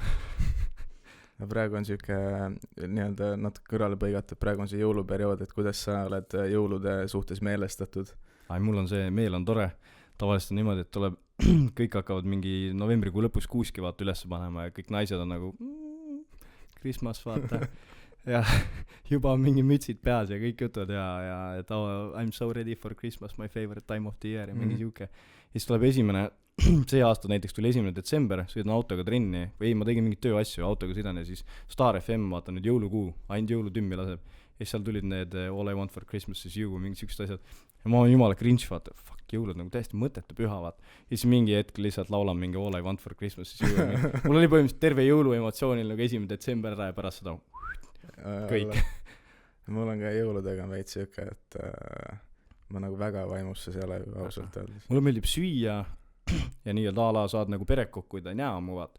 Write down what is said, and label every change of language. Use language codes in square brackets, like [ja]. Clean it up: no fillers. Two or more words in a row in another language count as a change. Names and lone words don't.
[et] Praegu on siuke nii-öelda natuke kõrvale põigatud, praegu on see jõuluperiood, et kuidas sa oled jõulude suhtes meelestatud? Mul on see meel on tore, tavaliselt on niimoodi, et tuleb, kõik hakkavad mingi novembrikuu lõpus kuuski vaata üles panema ja kõik naised on nagu Christmas vaata ja juba on mingi mütsid peas ja kõik jutud ja et [en] I'm so ready for Christmas, my favorite time of the year [et] ja mingi siuke. Ja siis tuleb esimene, see aasta näiteks tuli 1. detsember, sõidan autoga trenni, või ei, ma tegin mingit tööasju, autoga sõidan ja siis Star FM, vaata nüüd jõulukuu, ainult jõulutümmi laseb. Ja siis seal tulid need All I want for Christmas is you, mingid siuksed asjad. Ja ma olen jumala cringe, vaata, fuck, jõulud nagu täiesti mõttetu püha, vaata. Ja siis mingi hetk lihtsalt laulan mingi All I want for Christmas is you. Mul oli põhimõtteliselt terve jõulu emotsioonil nagu 1. detsember ära ja pärast seda kõik. Mul on ka jõuludega veits siuke, et ma nagu väga vaimusse seal ausalt öeldes. Mulle meeldib süüa ja nii-öelda ala saad nagu peret kokku, kui ta ei näe mu, vaat.